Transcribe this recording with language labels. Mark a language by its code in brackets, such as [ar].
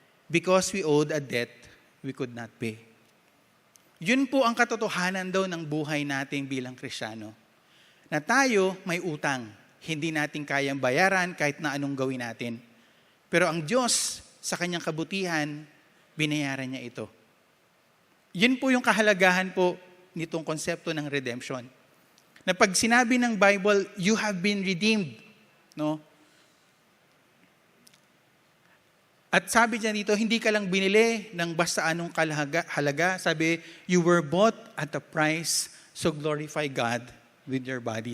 [en] because we owed a debt we could not pay. [tl] Yun po ang katotohanan daw ng buhay natin bilang Kristiyano. Na tayo may utang, hindi natin kayang bayaran kahit na anong gawin natin. Pero ang Diyos, sa kanyang kabutihan, binayaran niya ito. Yun po yung kahalagahan po nitong konsepto ng redemption. Na pag sinabi ng Bible, [en] you have been redeemed. [tl] No? At sabi niya dito, hindi ka lang binili ng basta anong halaga. [en] Sabi, you were bought at a price, so glorify God with your body.